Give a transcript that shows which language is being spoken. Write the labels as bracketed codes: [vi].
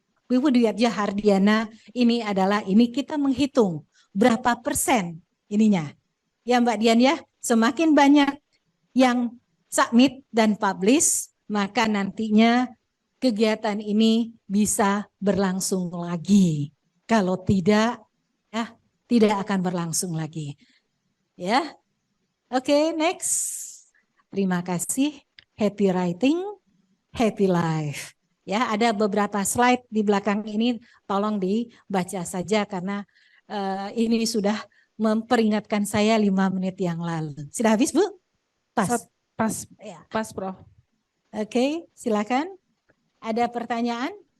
[id] Bu Diatja Hardiana ini adalah ini kita menghitung berapa persen ininya. Ya Mbak Dian ya, semakin banyak yang submit dan publish, maka nantinya kegiatan ini bisa berlangsung lagi. Kalau tidak, ya tidak akan berlangsung lagi. Ya, oke, next. Terima kasih. [en] Happy writing, happy life. [id] Ya, ada beberapa slide di belakang ini, tolong dibaca saja karena ini sudah memperingatkan saya 5 menit yang lalu. Sudah habis, Bu? Pas. Ya. Pas, Prof. Oke, silakan. Ada pertanyaan?